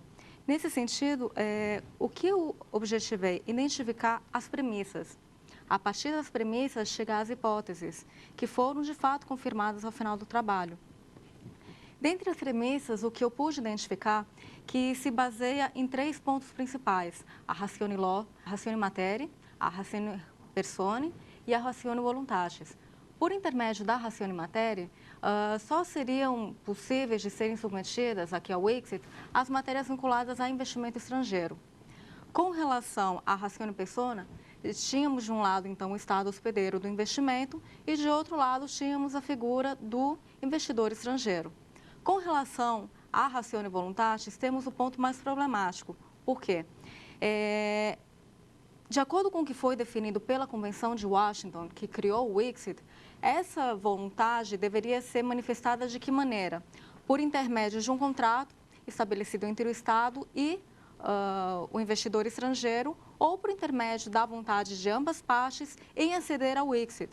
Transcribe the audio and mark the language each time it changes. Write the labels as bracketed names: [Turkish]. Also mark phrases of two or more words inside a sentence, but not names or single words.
[Portuguese] Nesse sentido, o que eu objetivei? Identificar as premissas. A partir das premissas, chegar às hipóteses, que foram de fato confirmadas ao final do trabalho. Dentre as premissas, o que eu pude identificar, que se baseia em 3 pontos principais: a [Latin] ratione law, [Portuguese] a [Latin] ratione materiae, [Portuguese] a [Latin] ratione personae [Portuguese] e a [Latin] ratione voluntatis. [Portuguese] Por intermédio da [Latin] ratione materiae, [Portuguese] só seriam possíveis de serem submetidas aqui ao ICSID as matérias vinculadas a investimento estrangeiro. Com relação à [Latin] ratione personae, [Portuguese] tínhamos de um lado, então, o Estado hospedeiro do investimento e, de outro lado, tínhamos a figura do investidor estrangeiro. Com relação à [Latin] ratione voluntatis, [Portuguese] temos o ponto mais problemático. Por quê? De acordo com o que foi definido pela Convenção de Washington, que criou o ICSID, essa vontade deveria ser manifestada de que maneira? Por intermédio de um contrato estabelecido entre o Estado e o investidor estrangeiro, ou por intermédio da vontade de ambas partes em aceder ao ICSID.